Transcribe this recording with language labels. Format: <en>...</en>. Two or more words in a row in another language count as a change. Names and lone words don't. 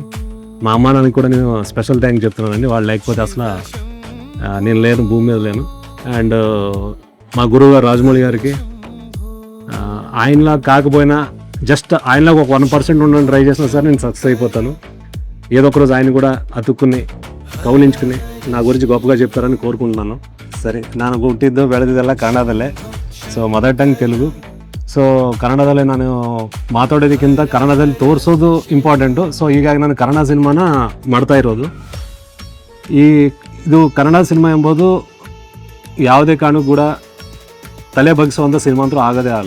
<te>మా అమ్మ నాన్నకి కూడా నేను</te> <en>special thanks</en> <te>చెప్తున్నానండి. వాళ్ళు లేకపోతే అసలు నేను లేను, భూమి మీద లేను. అండ్ మా గురువు గారు రాజమౌళి గారికి, ఆయనలా కాకపోయినా జస్ట్ ఆయనలో ఒక 1% ఉండని ట్రై చేసినా సరే నేను సక్సెస్ అయిపోతాను. ఏదో ఒకరోజు ఆయన కూడా అతుక్కుని కౌలించుకుని నా గురించి గొప్పగా చెప్తారని కోరుకుంటున్నాను.</te> <kn>ಸರಿ, ನಾನು ಹುಟ್ಟಿದ್ದು ಬೆಳೆದಿದ್ದೆಲ್ಲ ಕನ್ನಡದಲ್ಲೇ. ಸೊ</kn> <en>mother tongue</en> <kn>ತೆಲುಗು. ಸೊ ಕನ್ನಡದಲ್ಲೇ ನಾನು ಮಾತಾಡೋದಕ್ಕಿಂತ ಕನ್ನಡದಲ್ಲಿ ತೋರಿಸೋದು ಇಂಪಾರ್ಟೆಂಟು. ಸೊ ಹೀಗಾಗಿ ನಾನು ಕನ್ನಡ ಸಿನಿಮಾನ ಮಾಡ್ತಾ ಇರೋದು. ಇದು ಕನ್ನಡ ಸಿನಿಮಾ ಎಂಬುದು ಯಾವುದೇ ಕಾರಣಕ್ಕೂ ಕೂಡ ತಲೆ ಬಗ್ಗಿಸುವಂಥ ಸಿನಿಮಾ ಅಂತೂ ಆಗೋದೇ ಅಲ್ಲ.</kn>